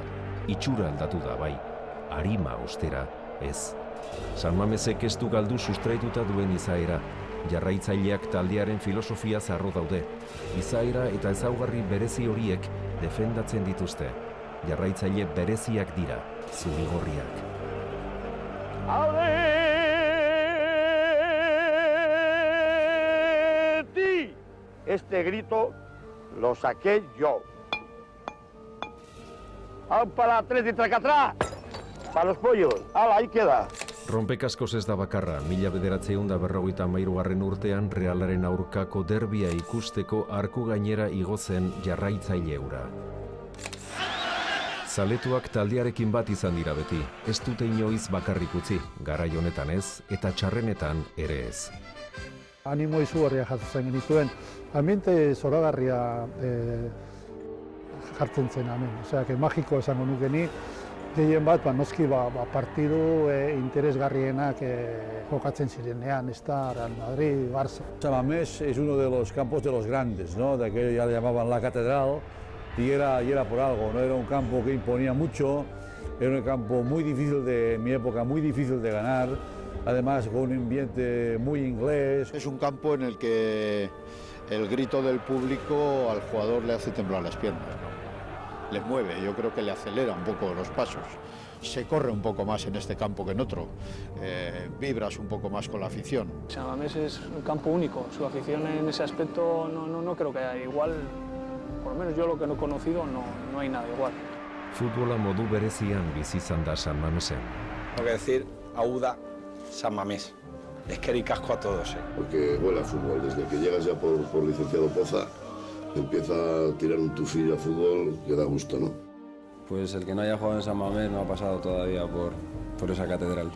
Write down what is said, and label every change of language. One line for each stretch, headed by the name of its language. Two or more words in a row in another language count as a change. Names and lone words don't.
Basque: Itxura aldatu da, bai. Arima ostera, ez. San Mamesek ez du galdu sustraituta duen izaera. Jarraitzaileak taldearen filosofia zarro daude. Izaera eta ezaugarri berezi horiek defendatzen dituzte. Jarraitzaile bereziak dira, zuri-gorriak.
Spanish: ¡Atleti! Este grito lo saqué yo. ¡Au para Atleti, tracatrá! ¡Para los pollos! ¡Hala, ahí queda!
Basque: Rompekaskoz ez da bakarra, 1953 urtean Realaren aurkako derbia ikusteko arku gainera igo zen jarraitzaile hura. Zaletuak taldearekin bat izan dira beti, ez dute inoiz bakarrik utzi, garai honetan ez eta txarrenetan ere ez. Animo izugarria jasotzen genituen, ambiente zoragarria jartzen zen hemen, osea, magiko esango nuke ni, gehien bat, noski partidu interesgarrienak jokatzen zirenean,
Spanish: está Real Madrid, Barça. San Mamés es uno de los campos de los grandes, ¿no? De aquello ya le llamaban la catedral y era por algo, ¿no? Era un campo que imponía mucho, era un campo muy difícil en mi época, muy difícil de ganar, además con un ambiente muy inglés. Es un campo en el que el grito del público al jugador le hace temblar las piernas, ¿no? Le mueve, yo creo que le acelera un poco los pasos. Se corre un poco más en este campo que en otro, vibras un poco más con la afición. San Mamés es un campo único, su afición en ese aspecto no creo que haya igual, por lo menos yo lo que no he conocido no hay nada igual.
Basque: Futbola modu berezian bizi izan da San Mamesen.
Spanish: Tengo que decir,
Basque: Auda, San Mamés. Eskerrik asko
Spanish: a todos. Porque huele a fútbol, desde que llegas ya por licenciado Poza, empieza a tirar un tufillo a fútbol que da gusto, ¿no? Pues el que no haya jugado en San Mamés no ha pasado todavía por esa catedral.